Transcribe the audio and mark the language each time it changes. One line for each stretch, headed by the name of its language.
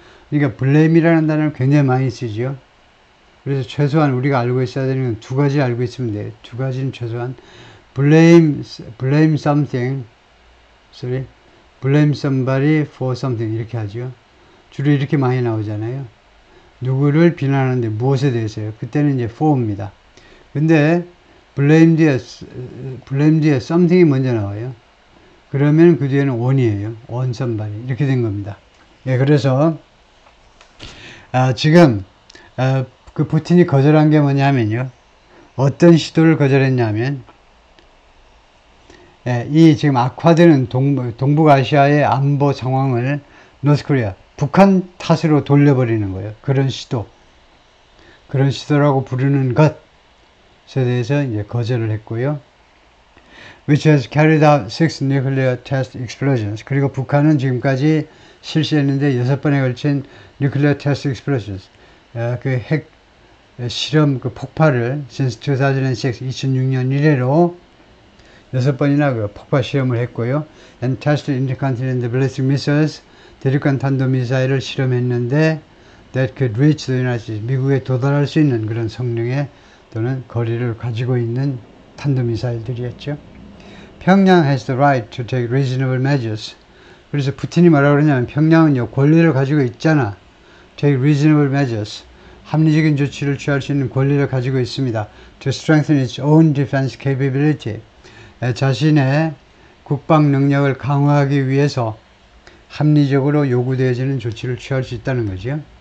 Korean: 그러니까 blame이라는 단어를 굉장히 많이 쓰죠. 그래서 최소한 우리가 알고 있어야 되는 건 두 가지 알고 있으면 돼요. 두 가지는 최소한
English: blame something, blame somebody for something
Korean: 이렇게 하죠. 주로 이렇게 많이 나오잖아요. 누구를 비난하는데 무엇에 대해서요? 그때는 이제 for입니다. 근데 blame 뒤에 something이 먼저 나와요. 그러면 그 뒤에는 on이에요. on somebody 이렇게 된 겁니다. 그래서 지금 그 푸틴이 거절한 게 뭐냐면요, 어떤 시도를 거절했냐면 예, 이 지금 악화되는 동북아시아의 안보 상황을 노스코리아, 북한 탓으로 돌려버리는 거예요. 그런 시도라고 부르는 것에 대해서 이제 거절을 했고요.
English: Which has carried out 6 nuclear test explosions.
Korean: 그리고 북한은 지금까지 실시했는데 6번에 걸친
English: nuclear test explosions.
Korean: 그 핵 실험 그 폭발을
English: since 2006,
Korean: 2006년 이래로 6번이나 그 폭발 시험을 했고요.
English: And tested intercontinental ballistic missiles.
Korean: 대륙간 탄도미사일을 실험했는데
English: that could reach the United States.
Korean: 미국에 도달할 수 있는 그런 성능의 또는 거리를 가지고 있는 탄도미사일들이었죠.
English: 평양 has the right to take reasonable measures.
Korean: 그래서 푸틴이 뭐라고 그러냐면 평양은요 권리를 가지고 있잖아.
English: take reasonable measures.
Korean: 합리적인 조치를 취할 수 있는 권리를 가지고 있습니다.
English: to strengthen its own defense capability.
Korean: 자신의 국방 능력을 강화하기 위해서 합리적으로 요구되어지는 조치를 취할 수 있다는 거죠.